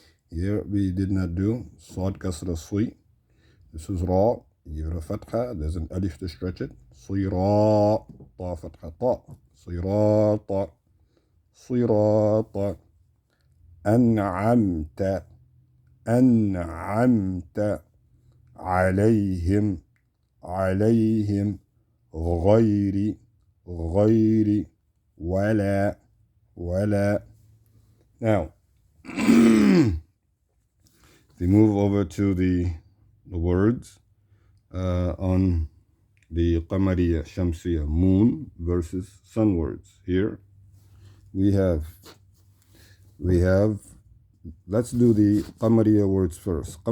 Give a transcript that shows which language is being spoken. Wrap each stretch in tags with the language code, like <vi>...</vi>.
<en>Here we did not do Sad kasra sui. This is Ra. You give it a fatha. There's an alif to stretch it.</en> <ar>صراط طا فتحة طا صراط صراط أنعمت أنعمت عليهم عليهم غير غير ولا ولا.</ar> <en>Now, we move over to the words on the Qamariya, Shamsiya, moon versus sun words. Here we have, let's do the Qamariya words first.</en>